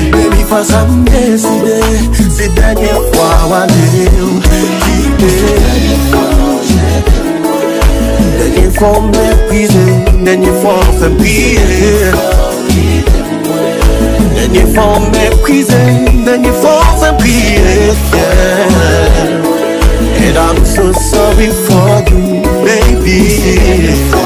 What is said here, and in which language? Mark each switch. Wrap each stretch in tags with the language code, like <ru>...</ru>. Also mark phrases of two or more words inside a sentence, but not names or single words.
<ht>Baby, fò sa m deside, se dènye fwa w ale ou kite. Dènye fwa m meprize, dènye fwa m fè m priye. Dènye fwa m meprize, dènye fwa m fè m priye,</ht> <en>yeah. And I'm so sorry for you, baby.</en>